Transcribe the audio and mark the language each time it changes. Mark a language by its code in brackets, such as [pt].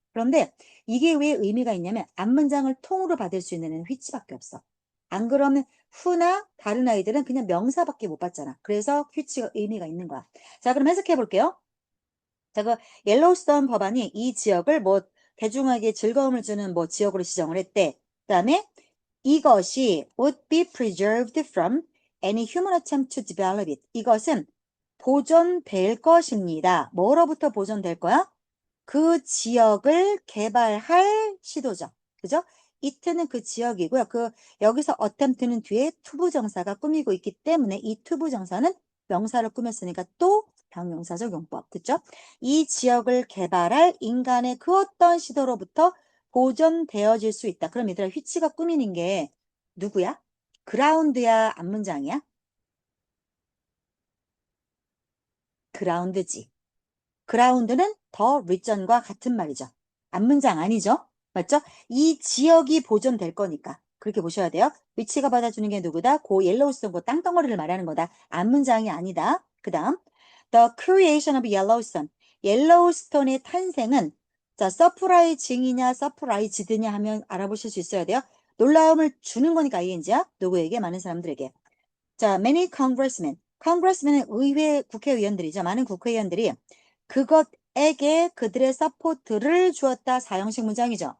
[ko] 그런데 이게 왜 의미가 있냐면 앞문장을 통으로 받을 수 있는 애는 which밖에 없어. 안 그러면 who나 다른 아이들은 그냥 명사밖에 못 받잖아. 그래서 which가 의미가 있는 거야. 자, 그럼 해석해 볼게요. 자, 그 옐로우스톤 법안이 이 지역을 뭐 대중에게 즐거움을 주는 뭐 지역으로 지정을 했대. 그다음에 이것이 [en] would be preserved from any human attempt to develop it. [ko] 이것은 보존될 것입니다. 뭐로부터 보존될 거야? 그 지역을 개발할 시도죠. 그죠? it는 그 지역이고요. 그 여기서 attempt는 뒤에 투부정사가 꾸미고 있기 때문에 이 투부정사는 명사를 꾸몄으니까 또 방명사적 용법. 됐죠? 이 지역을 개발할 인간의 그 어떤 시도로부터 보존되어질 수 있다. 그럼 얘들아 which가 꾸미는 게 누구야? 그라운드야? 앞문장이야? 그라운드지. 그라운드는 더 리전과 같은 말이죠. 앞문장 아니죠? 맞죠? 이 지역이 보존될 거니까. 그렇게 보셔야 돼요. 위치가 받아주는 게 누구다? 고 옐로우스톤, 그 땅덩어리를 말하는 거다. 앞문장이 아니다. 그 다음, [en] The creation of Yellowstone. [ko] 옐로우스톤의 탄생은 자, 서프라이징이냐 서프라이즈드냐 하면 알아보실 수 있어야 돼요. 놀라움을 주는 거니까 ing야. 누구에게? 많은 사람들에게. 자, many congressmen. congressmen은 의회 국회의원들이죠. 많은 국회의원들이 그것에게 그들의 서포트를 주었다. 사형식 문장이죠.